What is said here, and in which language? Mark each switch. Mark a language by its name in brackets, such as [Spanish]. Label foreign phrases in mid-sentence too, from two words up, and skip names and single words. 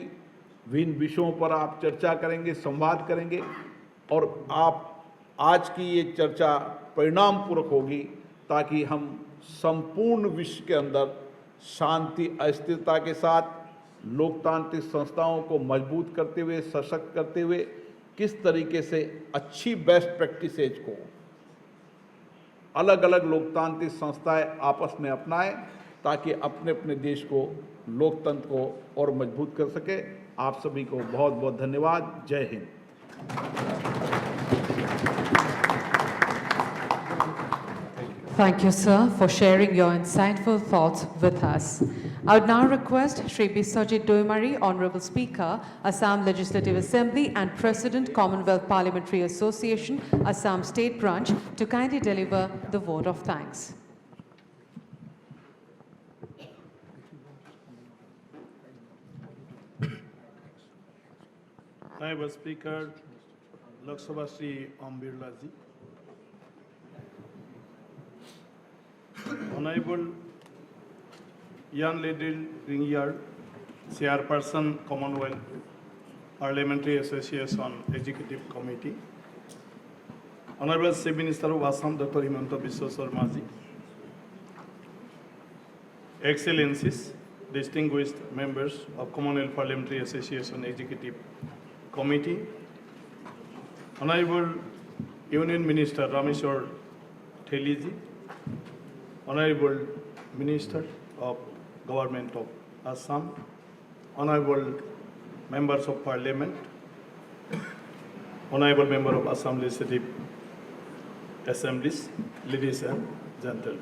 [Hindi] विभिन्न विषयों पर आप चर्चा करेंगे, संवाद करेंगे और आप आज की ये चर्चा परिणामपूर्वक होगी ताकि हम संपूर्ण विश्व के अंदर शांति, अस्थिरता के साथ लोकतांत्रिक संस्थाओं को मजबूत करते हुए, सशक्त करते हुए किस तरीके से अच्छी [English] best practices [Hindi] को अलग अलग लोकतांत्रिक संस्थाएं आपस में अपनाएं ताकि अपने अपने देश को, लोकतंत्र को और मजबूत कर सके। आप सभी को बहुत बहुत धन्यवाद। जय हिंद। [English] Thank you, sir, for sharing your insightful thoughts with us. I would now request Shri Biswajit Doimari, Honorable Speaker, Assam Legislative Assembly and President, Commonwealth Parliamentary Association, Assam State Branch, to kindly deliver the vote of thanks. Honorable Speaker, Lok Sabha Shri Om Birla Ji, Honorable Yan Ledil Ringyar, Chairperson, Commonwealth Parliamentary Association Executive Committee, Honorable Chief Minister of Assam, Dr. Himanta Biswa Sarma Ji, Excellencies, distinguished members of Commonwealth Parliamentary Association Executive Committee, Honorable Union Minister Rameshwar Theliji, Honorable Minister of Government of Assam, Honorable Members of Parliament, Honorable Member of Assam Legislative Assemblies, ladies and gentlemen.